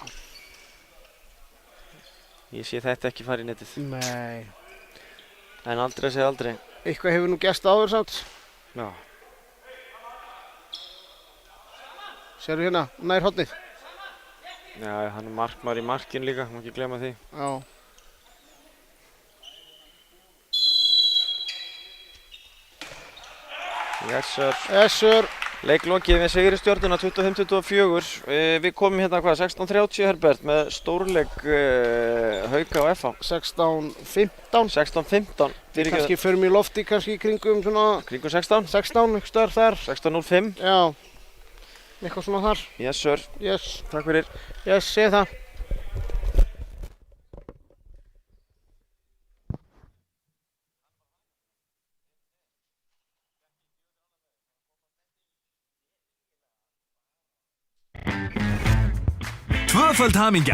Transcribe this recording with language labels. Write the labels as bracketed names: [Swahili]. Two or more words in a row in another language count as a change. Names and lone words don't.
[Icelandic] Ég sé þetta ekki fara í netið. Nei. En aldrei að segja aldrei. Eitthvað hefur nú gerst áður samt. Já. Sérðu hérna, nær hornið. Já, hann markmaður í markinu líka, má ekki gleyma því. Já. [English] Yes sir. Yes sir. [Icelandic] Leiklokið við sigri Stjörnuna 25-24. Við komum hérna hvað, 16:30 Herbert með stórleik Hauka og FH. 16:15. 16:15. Kannski förum í lofti kannski í kringum svona... Kringum 16? 16, einhver staðar þar. 16:05. Já. Eitthvað svona þar. [English] Yes sir. Yes. [Icelandic] Takk fyrir. Yes, segð það. Tvöföld hamingja!